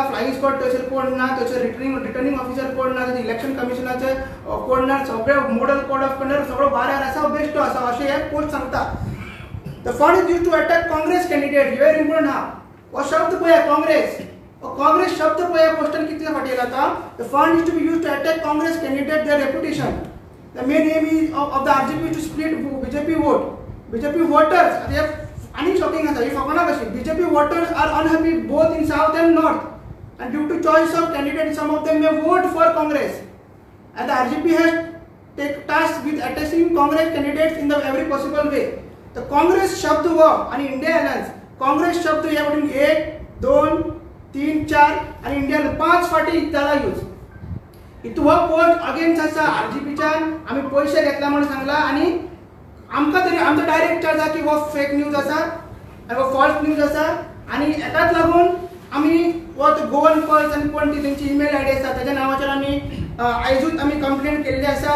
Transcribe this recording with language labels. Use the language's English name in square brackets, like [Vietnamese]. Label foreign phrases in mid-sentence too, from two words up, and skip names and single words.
[English] flying squad [Konkani] थंयसर कोण ना, थंयसर [English] returning officer [Konkani] कोण ना, इलेक्शन कमिशनाचे कोण ना, सगळे [English] model code of conduct [Konkani] सगळो भायर आसा बेश्टो आसा अशें हे पोस्ट सांगता. [English] the fund is use to attack Congress candidate very important [Konkani] हा हो शब्द पळया काँग्रेस शब्द पळया पोस्टान कितले फाटी येता. [English] the fund is to be use to attack Congress candidate their reputation. The main aim is of the RGP to split BJP vote. [Konkani] BJP voters आणि शॉकिंग आसा. ही फकाणां कशी [English] BJP voters are unhappy both in south and north and due to choice of candidates some of them may vote for Congress and the RGP has take task with attacking Congress candidates in the every possible way. [Konkani] The Congress शब्द हो आणि इंडिया अलायन्स काँग्रेस शब्द यावरून 1 2 3 4 आणि इंडिया 5 फाटी जाला यूज. इतू हो पोस्ट अगेन्स्ट आसा RGPच्यान आमी पयशे घेतला म्हणून सांगला आनी आमकां तरी आमचो [English] direct charge [Konkani] आसा की हो [English] fake news [Konkani] आसा आनी हो [English] false news [Konkani] आसा आनी हेकाच लागून आमी हो गोवन पल्स आनी कोण ती तेंची [English] email ID [Konkani] आसा तेज्या नांवाचेर आमी आयजूच आमी कंप्लेंट केल्ली आसा.